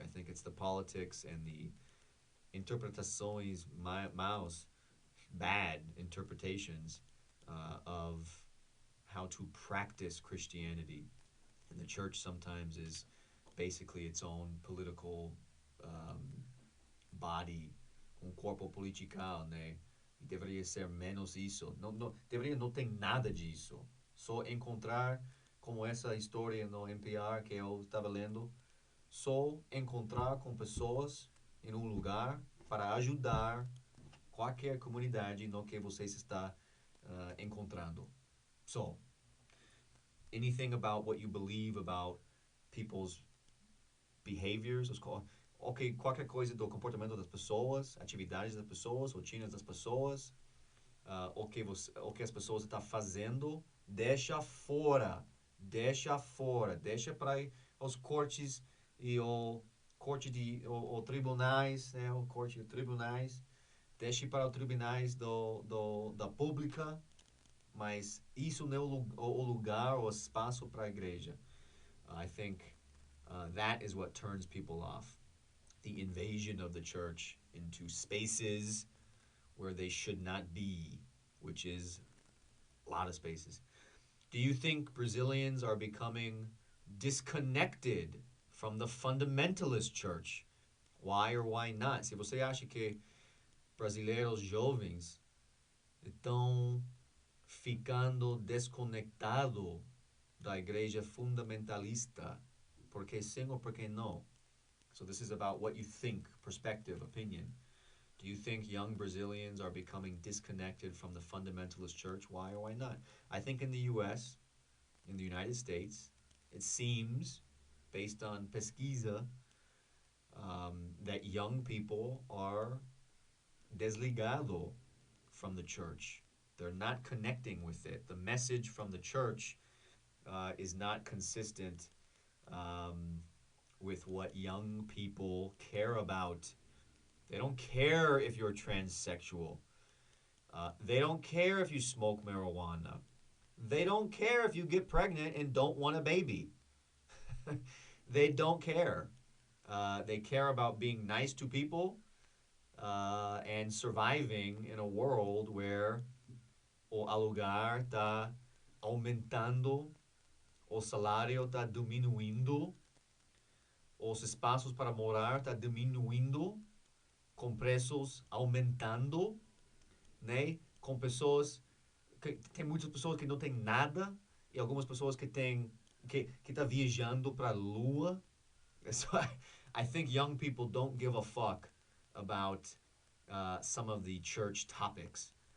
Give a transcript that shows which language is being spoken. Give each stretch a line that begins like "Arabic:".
English: I think it's the politics and the
Portuguese: interpretações maus,
English: bad interpretations of how to practice Christianity. And the church sometimes is basically its own political um, body, corpo political, né?
Portuguese: E deveria ser menos isso. Não, não, deveria não ter nada disso. Só encontrar, como essa história no NPR que eu estava lendo, só encontrar com pessoas em um lugar para ajudar qualquer comunidade no que você está encontrando.
English: So, anything about what you believe about people's behaviors, ok,
Portuguese: qualquer coisa do comportamento das pessoas, atividades das pessoas, rotinas das pessoas, o que as pessoas estão fazendo, deixa fora, deixa para os cortes e o corte de o tribunais, né, o corte de tribunais, deixe para os tribunais da pública, mas isso não é o lugar, o espaço para a igreja.
English: I think that is what turns people off. The invasion of the church into spaces where they should not be, which is a lot of spaces. Do you think Brazilians are becoming disconnected from the fundamentalist church? Why or why not?
Portuguese: Se você acha que brasileiros jovens estão ficando desconectado da igreja fundamentalista, por que sim ou por que não?
English: So this is about what you think, perspective, opinion. Do you think young Brazilians are becoming disconnected from the fundamentalist church? Why or why not? I think in the US, in the United States, it seems, based on pesquisa, that young people are desligado from the church. They're not connecting with it. The message from the church is not consistent with what young people care about. They don't care if you're transsexual. They don't care if you smoke marijuana. They don't care if you get pregnant and don't want a baby. They don't care. They care about being nice to people and surviving in a world where
Portuguese: o alugar está aumentando, o salário está diminuindo, os espaços para morar está diminuindo, com preços aumentando, né? Com pessoas que tem muitas pessoas que não têm nada e algumas pessoas que têm que tá viajando para a lua.
English: So I think young people don't give a fuck about some of the church topics.